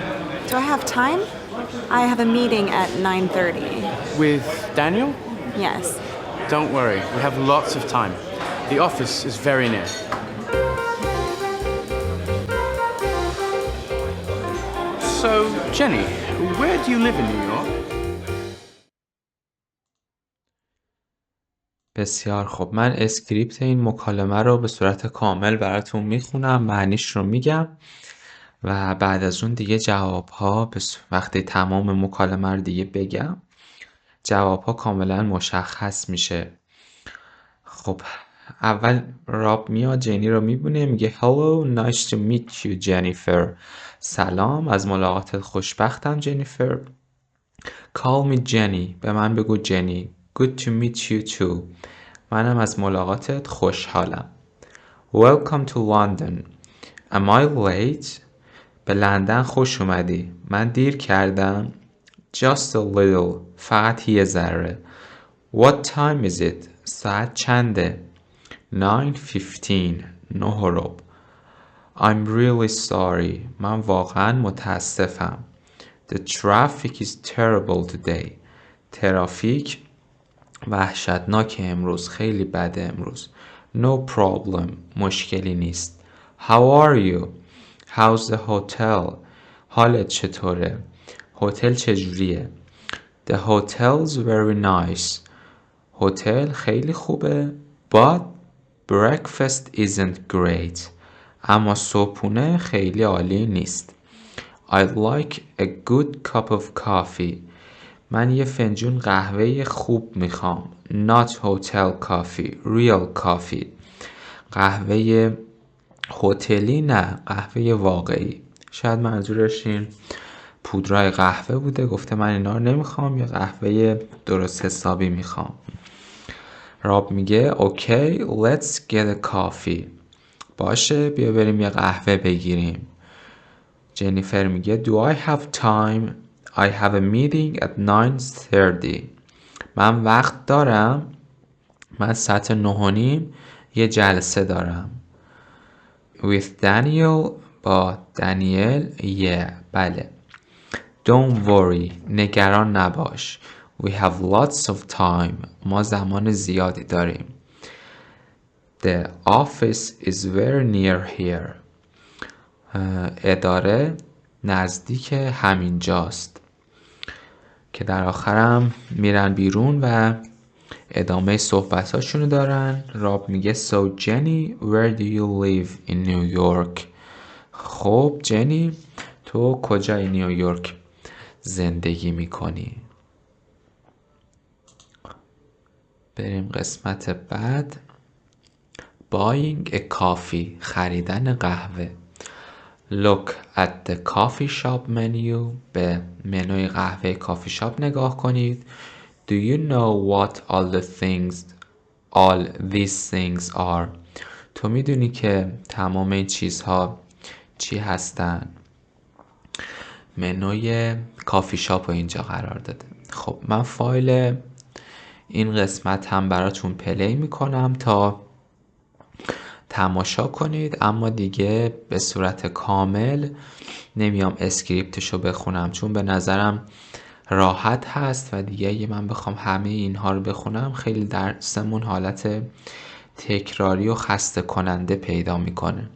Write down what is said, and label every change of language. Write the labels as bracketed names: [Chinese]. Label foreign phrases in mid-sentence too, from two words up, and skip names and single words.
[English] Do I have time? I have a meeting at 9:30. With Daniel? Yes. Don't worry, we have lots of time. The office is very near. So, Jenny, where do you live in New York? [Persian] بسیار خب، من اسکریپت این مکالمه رو به صورت کامل براتون میخونم، معنیش رو میگم و بعد از اون دیگه جوابها وقتی تمام مکالمه رو دیگه بگم جوابها کاملا مشخص میشه. خب اول راب میاد، جنی رو میبینه، میگه [English] Hello, nice to meet you Jennifer. [Persian] سلام، از ملاقاتت خوشبختم جنیفر. [English] Call me Jenny. [Persian] به من بگو جنی. [English] Good to meet you too. [Persian] منم از ملاقاتت خوشحالم. [English] Welcome to London. Am I late? [Persian] به لندن خوش اومدی. من دیر کردم. [English] Just a little. [Persian] فقط یه ذره. [English] What time is it? [Persian] ساعت چنده؟ 9:15. 9:15. [English] I'm really sorry. [Persian] من واقعا متاسفم. [English] The traffic is terrible today. [Persian] ترافیک وحشتناک امروز. خیلی بده امروز. [English] No problem. [Persian] مشکلی نیست. [English] How are you? How's the hotel? [Persian] حالت چطوره؟ هتل چجوریه؟ [English] The hotel's very nice. [Persian] هتل خیلی خوبه. [English] But breakfast isn't great. [Persian] اما صبحونه خیلی عالی نیست. [English] I'd like a good cup of coffee. [Persian] من یه فنجون قهوه خوب میخوام. [English] Not hotel coffee. Real coffee. [Persian] قهوه هتلی نه. قهوه واقعی. شاید منظورش این پودرای قهوه بوده. گفته من اینا رو نمیخوام. یا قهوه درست حسابی میخوام. راب میگه [English] okay, let's get a coffee. [Persian] باشه بیا بریم یه قهوه بگیریم. جنیفر میگه [English] do I have time? I have a meeting at 9:30. [Persian] من وقت دارم. من ساعت 9:30 یه جلسه دارم. [English] With Daniel. [Persian] با دانیل. Yeah. بله. [English] Don't worry. [Persian] نگران نباش. [English] We have lots of time. [Persian] ما زمان زیادی داریم. [English] The office is very near here. [Persian] اداره نزدیک همین جاست. که در آخرم میرن بیرون و ادامه صحبتاشونو دارن. راب میگه [English] So Jenny, where do you live in New York? [Persian] خب جنی تو کجای نیویورک زندگی میکنی؟ بریم قسمت بعد. [English] Buying a coffee. [Persian] خریدن قهوه. [English] Look at the coffee shop menu. [Persian] به منوی قهوه کافی شاپ نگاه کنید. [English] Do you know what all these things are? [Persian] تو میدونی که تمام این چیزها چی هستن؟ منوی کافی شاپ رو اینجا قرار داده. خب من فایل این قسمت هم براتون پلی میکنم تا تماشا کنید، اما دیگه به صورت کامل نمیام اسکریپتشو بخونم چون به نظرم راحت هست و دیگه اگه من بخوام همه اینها رو بخونم خیلی درسمون حالت تکراری و خسته کننده پیدا میکنه.